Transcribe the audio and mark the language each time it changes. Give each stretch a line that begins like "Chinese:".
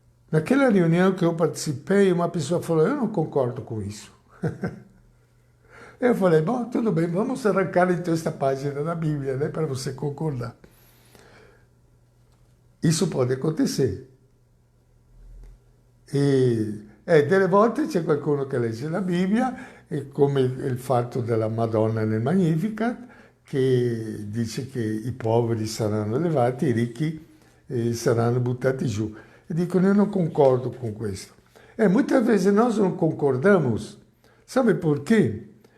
Portuguese: Naquela reunião que eu participei, uma pessoa falou, eu não concordo com isso. Eu falei, bom, tudo bem, vamos arrancar então esta página da Bíblia, né, para você concordar. Isso pode acontecer.
Italian: E delle volte c'è qualcuno che legge la Bibbia, come il fatto della Madonna nel Magnificat, che dice che i poveri saranno elevati, i ricchi saranno buttati giù. E dicono,
Portuguese: eu não concordo com
Italian: questo.
Portuguese: Muitas vezes nós não concordamos, sabe por quê?